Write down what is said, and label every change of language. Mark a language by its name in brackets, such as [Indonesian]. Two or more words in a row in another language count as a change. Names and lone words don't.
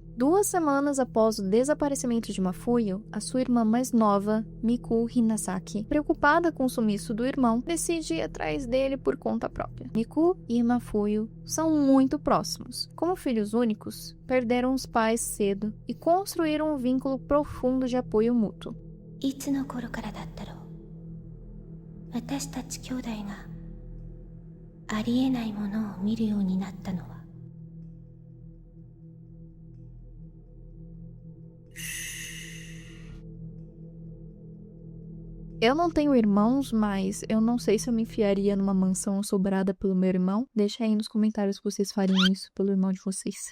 [Portuguese] 2 semanas após o desaparecimento de Mafuyu, a sua irmã mais nova, Miku Hinazaki, preocupada com o sumiço do irmão, decide ir atrás dele por conta própria. Miku e Mafuyu são muito próximos. Como filhos únicos, perderam os pais cedo e construíram um vínculo profundo de apoio mútuo. [Japanese] いつの頃からだったろう。私たち兄弟がありえないものを見るようになったのは。 [Portuguese] Eu não tenho irmãos, mas eu não sei se eu me enfiaria numa mansão assombrada pelo meu irmão. Deixa aí nos comentários se vocês fariam isso pelo irmão de vocês.